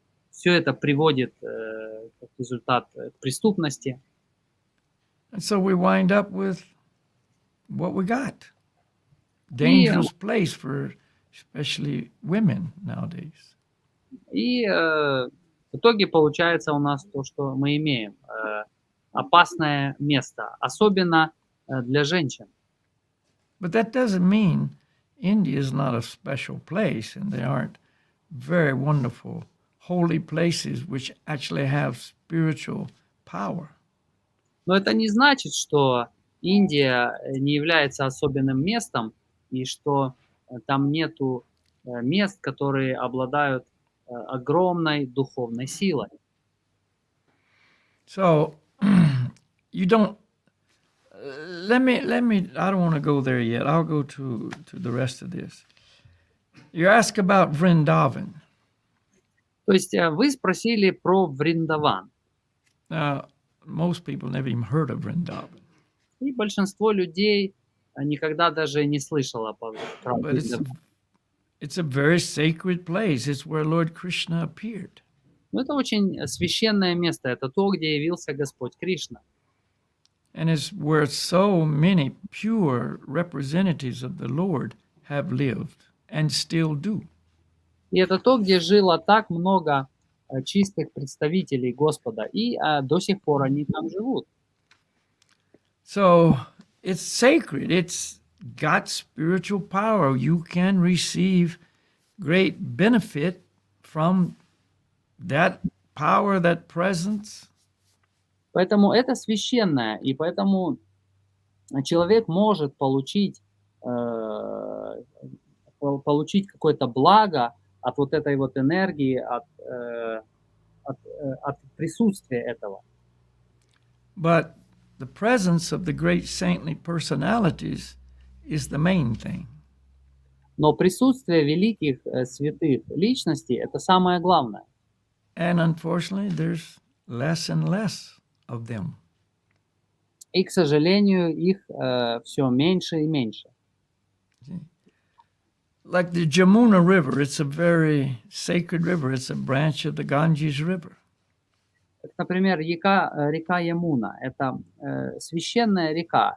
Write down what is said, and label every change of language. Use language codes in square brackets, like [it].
[ru] Все это приводит как результат к преступности. [en] And so we wind up with what we got. Dangerous place for especially women nowadays. [ru] И в итоге получается у нас то, что мы имеем. Опасное место, особенно для женщин. [en] But that doesn't mean India is not a special place and they aren't very wonderful, holy places which actually have spiritual power. [ru] Но это не значит, что Индия не является особенным местом и что там нету мест, которые обладают огромной духовной силой. [en] So you don't. Let me. I don't want to go there yet. I'll go to the rest of this. You ask about Vrindavan. [ru] То есть вы спросили про Вриндаван. [en] Now, most people never even heard of Vrindavan. [ru] И большинство людей никогда даже не слышало про [en] But [ru] Вриндаван. [en] it's a very sacred place. It's where Lord Krishna appeared. [ru] Но это очень священное место. Это то, где явился Господь Кришна. [en] And it's where so many pure representatives of the Lord have lived and still do. [ru] И это то, где жило так много чистых представителей Господа. И до сих пор они там живут. [en] So it's sacred. It's got spiritual power. You can receive great benefit from that power, that presence. [ru] Поэтому это священное. И поэтому человек может получить какое-то благо от вот этой вот энергии, от присутствия этого. [en] But the presence of the great saintly personalities is the main thing. [ru] Но присутствие великих святых личностей – это самое главное. [en] And unfortunately, there's less and less of them. [ru] И, к сожалению, их все меньше и меньше. [en] Like the Jamuna River, it's a very sacred river. It's a branch of the Ganges River. [ru] Например, река Ямуна – это священная река.